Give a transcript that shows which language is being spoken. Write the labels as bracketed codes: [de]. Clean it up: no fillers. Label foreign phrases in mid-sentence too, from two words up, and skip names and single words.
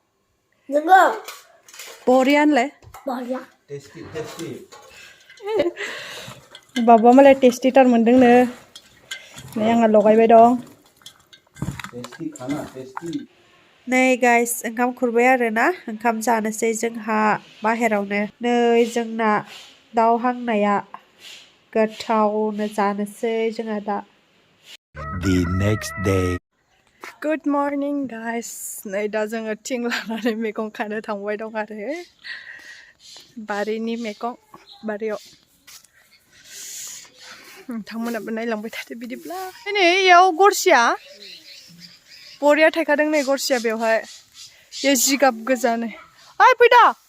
[brx] बरियानोलाय बाबुआ मालाय टेस्टिथार मोनदोंनो नै आंहा लगायबाय दं नै गाइस ओंखाम खुरबाय आरोना ओंखाम जानोसै जोंहा बाहेरावनो नै जोंना दाउ हांनाया गोथावनो जानोसै जोंहा दा [en] The next day. Good morning guys [brx] नै दा जोङो थिं लानानै मैगं खानो थांबाय दं आरो बारिनि मैगं बारियाव नोंथांमोनाबो नायलांबाय थादो बिदिब्ला नै इयाव गरसिया बरिया थायखादों नै गरसिया बेवहाय बे जिगाब गोजा नै ओइ फैदा